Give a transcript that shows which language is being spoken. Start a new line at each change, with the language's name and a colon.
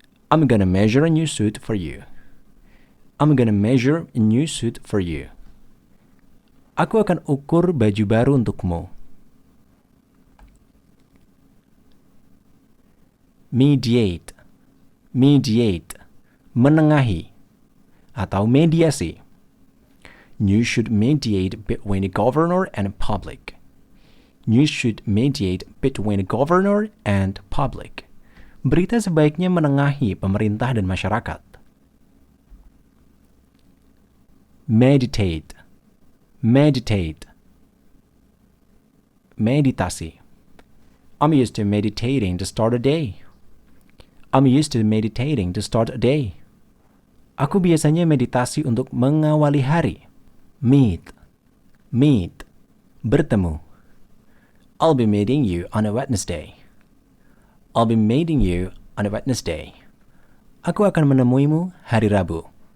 English: I'm gonna measure a new suit for you. I'm gonna measure a new suit for you.
Indonesian: Aku akan ukur baju baru untukmu. Mediate, mediate, menengahi atau mediasi.
English: You should mediate between the governor and public. You should mediate between the governor and public.
Indonesian: Berita sebaiknya menengahi pemerintah dan masyarakat.
English: Meditate, meditate,
Indonesian: meditasi.
English: I'm used to meditating to start a day. I'm used to meditating to start a day.
Indonesian: Aku biasanya meditasi untuk mengawali hari.
English: Meet, meet,
Indonesian: bertemu.
English: I'll be meeting you on a Wednesday. I'll be meeting you on a Wednesday.
Indonesian: Aku akan menemuimu hari Rabu.